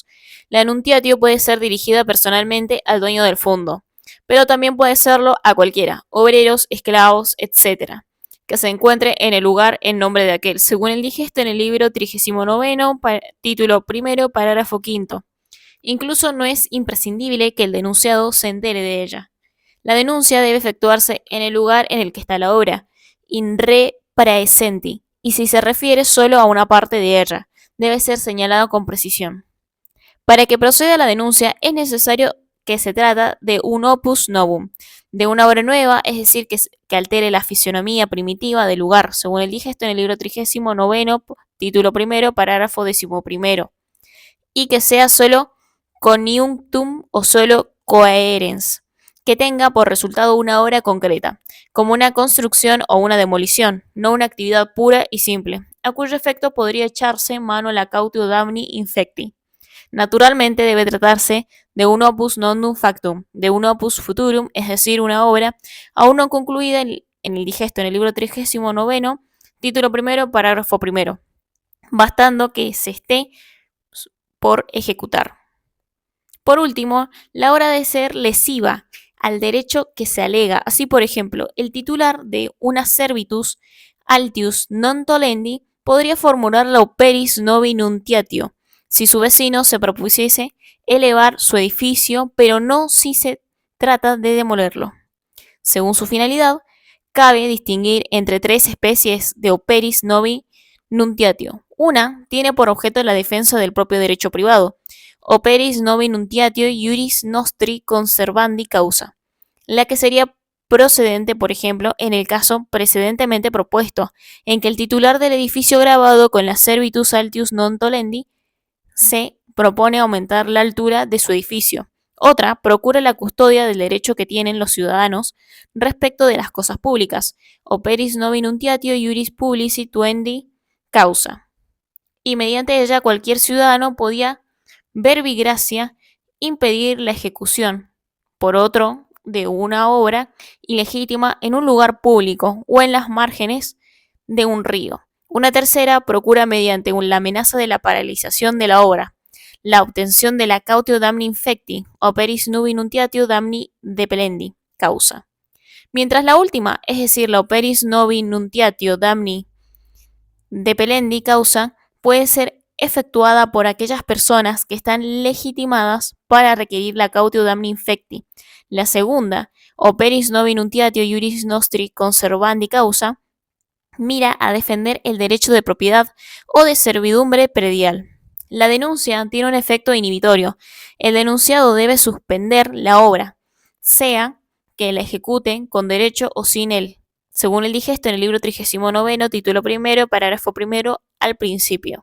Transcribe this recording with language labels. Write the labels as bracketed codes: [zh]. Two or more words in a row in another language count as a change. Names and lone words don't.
[es] La nuntiatio puede ser dirigida personalmente al dueño del fondo, pero también puede serlo a cualquiera, obreros, esclavos, etc., que se encuentre en el lugar en nombre de aquel, según el digesto en el libro 39, título primero, parágrafo quinto. Incluso no es imprescindible que el denunciado se entere de ella. La denuncia debe efectuarse en el lugar en el que está la obra, [la] in re praesenti, [es] y si se refiere solo a una parte de ella, debe ser señalado con precisión. Para que proceda la denuncia es necesario que se trata de un [la] opus novum, [es] de una obra nueva, es decir, que altere la fisionomía primitiva del lugar, según el digesto en el libro 39, título primero, parágrafo 11, y que sea [la] solo coniunctum [es] o [la] solo coherens, [es] que tenga por resultado una obra concreta, como una construcción o una demolición, no una actividad pura y simple, a cuyo efecto podría echarse mano la [la] cautio damni infecti. [es] Naturalmente debe tratarse de un [la] opus non factum, [es] de un [la] opus futurum, [es] es decir, una obra aún no concluida en en el digesto en el libro 39, título primero, parágrafo primero, bastando que se esté por ejecutar. Por último, la obra debe ser lesiva al derecho que se alega. Así, por ejemplo, el titular de una [la] servitus altius non tolendi [es] podría formular la [la] operis novi nuntiatio [es] si su vecino se propusiese elevar su edificio, pero no si se trata de demolerlo. Según su finalidad, cabe distinguir entre tres especies de [la] operis novi nuntiatio. [es] Una tiene por objeto la defensa del propio derecho privado, [la] operis novi nuntiatio iuris nostri conservandi causa, [es] la que sería procedente, por ejemplo, en el caso precedentemente propuesto, en que el titular del edificio grabado con la [la] servitus altius non tolendi [es] se propone aumentar la altura de su edificio. Otra procura la custodia del derecho que tienen los ciudadanos respecto de las cosas públicas, [la] operis novi nuntiatio iuris publici tuendi causa. [es] Y mediante ella cualquier ciudadano podía [la] verbi gracia [es] impedir la ejecución por otro de una obra ilegítima en un lugar público o en las márgenes de un río. Una tercera procura mediante la amenaza de la paralización de la obra, la obtención de la [la] cautio damni infecti, operis nubi nuntiatio damni depelendi, causa. [es] Mientras la última, es decir, la [la] operis novi nuntiatio damni depelendi, causa, [es] puede ser efectuada por aquellas personas que están legitimadas para requerir la [la] cautio damni infecti. [es] La segunda, [la] operis novi nuntiatio iuris nostri conservandi causa, [es] mira a defender el derecho de propiedad o de servidumbre predial. La denuncia tiene un efecto inhibitorio. El denunciado debe suspender la obra, sea que la ejecuten con derecho o sin él, según el digesto en el libro 39, título primero, parágrafo primero, al principio.